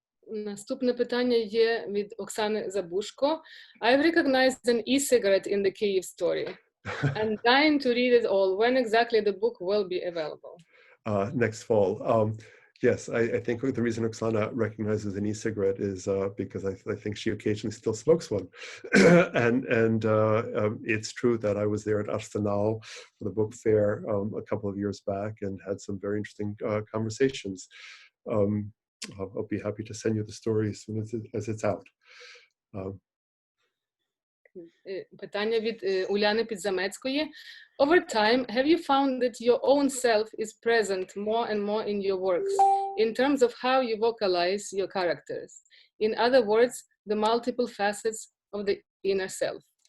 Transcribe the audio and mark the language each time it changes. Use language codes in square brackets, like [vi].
[uk] Наступне питання є від Оксани Забушко. [en] I've recognized an e-cigarette in the Kyiv story. I'm dying to read it all. When exactly the book will be available? Next fall. Yes, I think the reason Oksana recognizes an e-cigarette is because I think she occasionally still smokes one. and it's true that I was there at Arsenal for the book fair a couple of years back and had some very interesting conversations. I'll be happy to send you the story as soon as it's out. [uk] Питання від Уляни Підзамецької. [en] Over time, have you found that your own self is present more and more in your works, in terms of how you vocalize your characters? In other words, the multiple facets of the inner self.